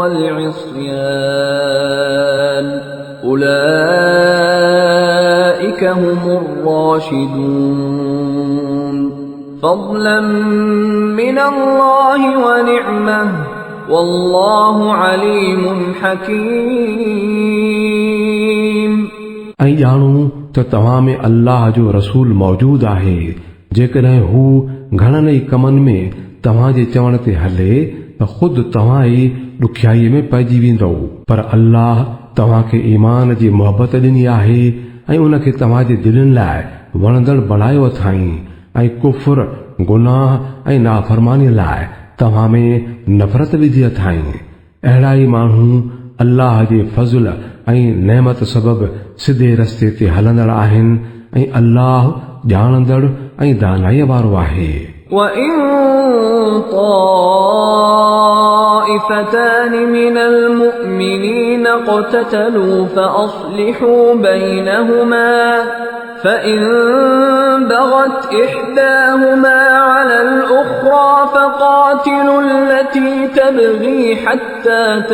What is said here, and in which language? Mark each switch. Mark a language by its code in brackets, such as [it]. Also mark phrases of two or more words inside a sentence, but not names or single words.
[ar] والعصيان أولئك هم الراشدون فضلا من الله ونعمة والله عليم حكيم [sd] ऐं ॼाणो त तव्हां में अल्लाह जो रसूल मौजूद आहे। जेकॾहिं हू घणनि ई कमनि में तव्हांजे चवण ते हले त ख़ुदि तव्हां ई ॾुखियाईअ में पइजी वेंदव। पर अल्लाह तव्हांखे ईमान जी मोहबत ॾिनी आहे ऐं उनखे तव्हांजे दिलनि लाइ वणंदड़ बणायो अथाई ऐं कुफर गुनाह ऐं नाफरमानी लाइ तव्हां में नफ़रत विझी अथाई। अहिड़ा ई माण्हू अल्लाह जे फज़ल ऐं नेमत सबबि सिधे रस्ते ते हलंदड़ आहिनि ऐं अल्लाह ॼाणंदड़ ऐं दानाईअ वारो आहे। [ar] وَإِن طَائِفَتَانِ مِنَ الْمُؤْمِنِينَ اقْتَتَلُوا فَأَصْلِحُوا بَيْنَهُمَا فَإِن بَغَتْ إِحْدَاهُمَا عَلَى الْأُخْرَى فَقَاتِلُوا الَّتِي تَبْغِي حَتَّى